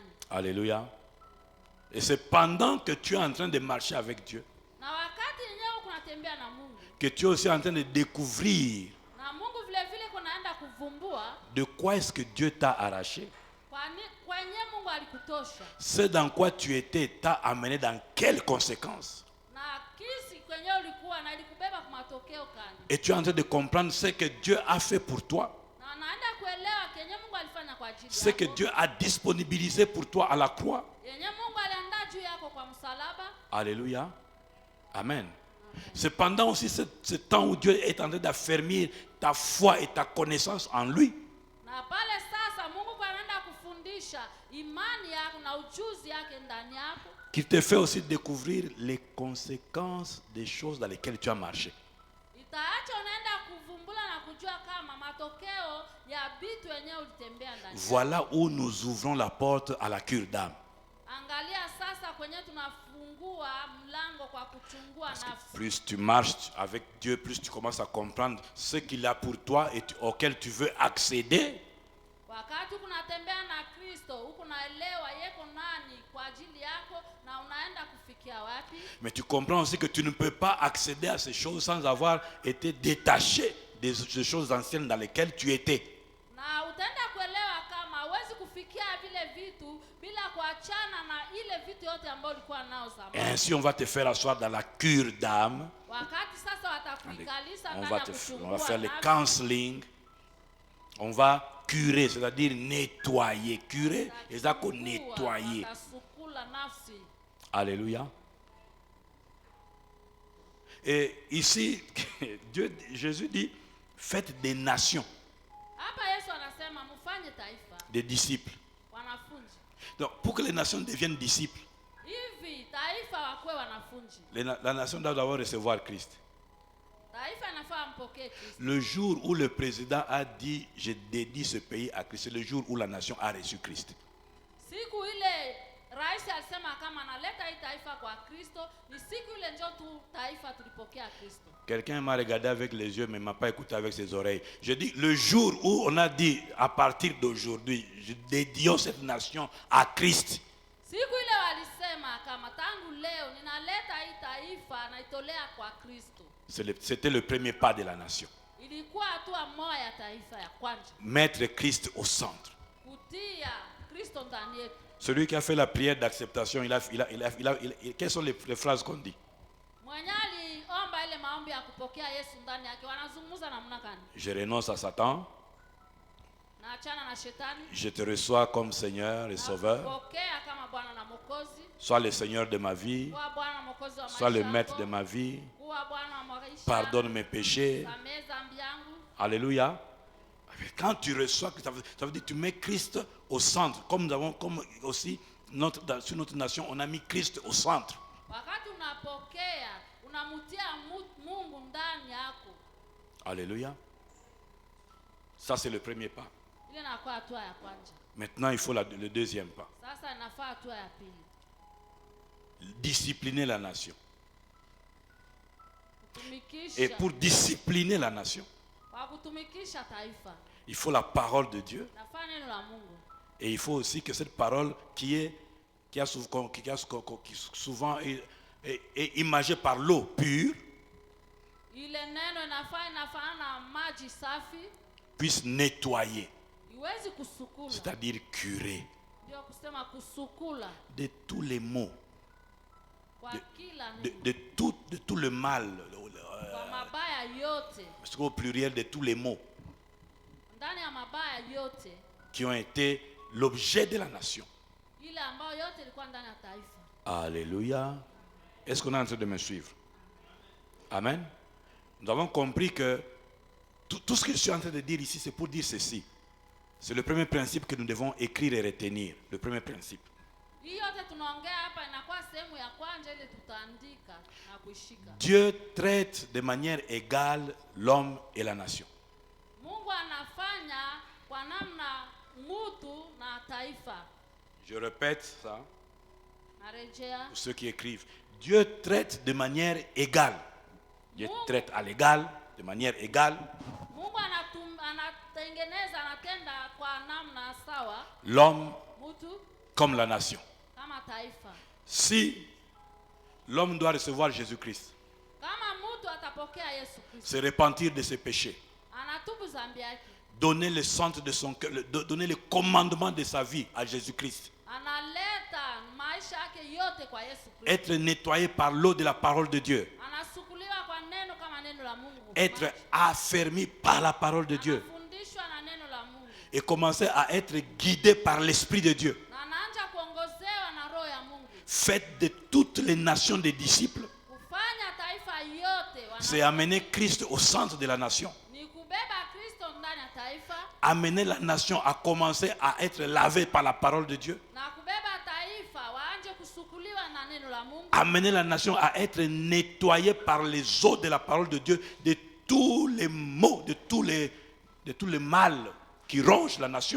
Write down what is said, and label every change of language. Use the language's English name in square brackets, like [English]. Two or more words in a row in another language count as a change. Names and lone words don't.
[French] Alléluia. Et c'est pendant que tu es en train de marcher avec Dieu [Swahili] Na wakati yenyewe unatembea na Mungu, [French] que tu es aussi en train de découvrir [Swahili] na Mungu vile vile kunaenda kuvumbua [French] de quoi est-ce que Dieu t'a arraché. [Swahili] kwenye Mungu alikutosha [French] Ce dans quoi tu étais t'a amené dans quelles conséquences. [Swahili] na kisi kwenye ulikuwa na ilikubeba kwa matokeo gani. [French] Et tu es en train de comprendre ce que Dieu a fait pour toi. [Swahili] Na naenda kuelewa kenye Mungu alifanya kwa ajili [French] Ce que [Swahili] yako. [French] Dieu a disponibilisé pour toi à la croix. [Swahili] Yenye Mungu aliandaa juu yako kwa msalaba. [French] Alléluia. Amen. Cependant aussi ce temps où Dieu est en train d'affermir ta foi et ta connaissance en lui. [Swahili] Na pale sasa Mungu anaenda kufundisha imani yako na ujuzi yake ndani yako. [French] Qu'il te fait aussi découvrir les conséquences des choses dans lesquelles tu as marché. [Swahili] Itaacha unaenda kuvumbula na kujua kama matokeo ya vitu yenyewe ulitembea ndani. [French] Voilà où nous ouvrons la porte à la cure d'âme. [Swahili] Angalia sasa kwenye tunafungua mlango kwa kuchungua nafsi. [French] Plus tu marches avec Dieu, plus tu commences à comprendre ce qu'il a pour toi et auquel tu veux accéder. [Swahili] Wakati unatembea na Kristo, huko naelewa yeko nani kwa ajili yako na unaenda kufikia wapi. [French] Mais tu comprends aussi que tu ne peux pas accéder à ces choses sans avoir été détaché des choses anciennes dans lesquelles tu étais. [Swahili] Na utaenda kuelewa kama huwezi kufikia vile vitu bila kuachana na ile vitu yote ambayo ulikuwa nao zamani. [French] Et ainsi on va te faire asseoir dans la cure d'âme. [Swahili] Wakati sasa watakuikalisha [French] On [Swahili] ndani [French] va, [Swahili] ya [French] on [Swahili] kuchungua [French] va faire le [Swahili] nafsi. [French] counseling. On va curer, c'est-à-dire nettoyer. Curer, et ça qu'on nettoyer. [Swahili] Watasukula nafsi. Alléluia. [French] Et ici, Jésus dit, faites des nations, [Swahili] Hapa Yesu anasema mfanye taifa, [French] des disciples. [Swahili] wanafunzi. [French] Donc, pour que les nations deviennent disciples, [Swahili] Hivi taifa wakuwe wanafunzi. [French] la nation doit d'abord recevoir Christ. [Swahili] Taifa inafaa mpokee Kristo. [French] Le jour où le président a dit, je dédie ce pays à Christ, c'est le jour où la nation a reçu Christ. [Swahili] Siku ile rais alisema kama analeta hii taifa kwa Kristo, ni siku ile ndio tu taifa tulipokea Kristo. [French] Quelqu'un m'a regardé avec les yeux, mais ne m'a pas écouté avec ses oreilles. Je dis, le jour où on a dit, à partir d'aujourd'hui, je dédions cette nation à Christ. [Swahili] Siku ile walisema kama tangu leo ninaleta hii taifa naitolea kwa Kristo. [French] C'était le premier pas de la nation. [Swahili] Ilikuwa hatua moja ya taifa ya kwanza. [French] Mettre Christ au centre. [Swahili] Kutia Kristo ndani yetu. [French] Celui qui a fait la prière d'acceptation, quelles sont les phrases qu'on dit? [Swahili] Mwenye aliomba ile maombi ya kupokea Yesu ndani yake wanazungumza namna gani? [French] Je renonce à Satan, [Swahili] Naachana na shetani. [French] je te reçois comme Seigneur et Sauveur. [Swahili] Pokea kama Bwana na Mwokozi. [French] Sois le Seigneur de ma vie, [Swahili] Kuwa Bwana na Mwokozi wa maisha [French] sois le [Swahili] yako. [French] maître de ma vie, [Swahili] Kuwa Bwana wa maisha. [French] pardonne mes péchés. [Swahili] Samehe dhambi yangu. Alléluia. [French] Quand tu reçois, ça veut dire que tu mets Christ au centre. Comme nous avons, comme aussi sur notre nation, on a mis Christ au centre. [Swahili] Wakati unapokea, unamutia Mungu ndani yako. [French] Alléluia. Ça, c'est le premier pas. [Swahili] Ile inakuwa hatua ya kwanza. [French] Maintenant, il faut le deuxième pas. [Swahili] Sasa inafaa hatua ya pili. [French] Discipliner la nation. [Swahili] Kutumikisha. [French] Et pour discipliner la nation, [Swahili] Kwa kutumikisha taifa. [French] il faut la parole de Dieu. [Swahili] Nafaa neno la Mungu. [French] Et il faut aussi que cette parole qui a souvent est imagée par l'eau pure [Swahili] Ile neno inafanana na maji safi. [French] puisse nettoyer, [Swahili] Iwezi kusukula. [French] c'est-à-dire curer [Swahili] Ndio kusema kusukula [French] de tous les maux, [Swahili] kwa kila [French] de [Swahili] neno. [French] tout le mal, [Swahili] Kwa mabaya yote. [French] au pluriel de tous les maux [Swahili] Ndani ya mabaya yote. [French] qui ont été l'objet de la nation. [Swahili] Ile ambayo yote ilikuwa ndani ya taifa. Alléluia. [French] Est-ce qu'on est en train de me suivre? Amen. Nous avons compris que tout ce que je suis en train de dire ici, c'est pour dire ceci. C'est le premier principe que nous devons écrire et retenir. Le premier principe. [Swahili] Hii yote tunaongea hapa inakuwa sehemu ya kwanza ile tutaandika na kuishika. [French] Dieu traite de manière égale l'homme et la nation. [Swahili] Mungu anafanya kwa namna mtu na taifa. [French] Je répète ça [Swahili] Narejea. [French] pour ceux qui écrivent. Dieu traite de manière égale. Dieu traite à l'égal, de manière égale, [Swahili] Mungu anatengeneza anatenda kwa namna sawa [French] l'homme [Swahili] mtu [French] comme la nation. [Swahili] kama taifa. [French] Si l'homme doit recevoir Jésus-Christ, [Swahili] Kama mtu atapokea Yesu Kristo. [French] se repentir de ses péchés, [Swahili] Anatubu zambi yake. [French] donner le centre de son cœur, donner le commandement de sa vie à Jésus-Christ, [Swahili] Analeta maisha yake yote kwa Yesu Kristo. [French] être nettoyé par l'eau de la parole de Dieu, [Swahili] Anasukuliwa kwa neno kama neno la Mungu. [French] être affermi par la parole de Dieu [Swahili] Anafundishwa na neno la Mungu. [French] et commencer à être guidé par l'Esprit de Dieu. [Swahili] Na anaanza kuongozewa na roho ya Mungu. [French] Faites de toutes les nations des disciples. [Swahili] Kufanya taifa yote [French] C'est amener Christ au centre de la nation. [Swahili] ni kubeba Kristo ndani ya taifa [French] Amener la nation à commencer à être lavée par la parole de Dieu. [Swahili] na kubeba taifa waanje kusukuliwa na neno la Mungu. [French] Amener la nation à être nettoyée par les eaux de la parole de Dieu, de tous les maux, de tous les mal qui rongent la nation.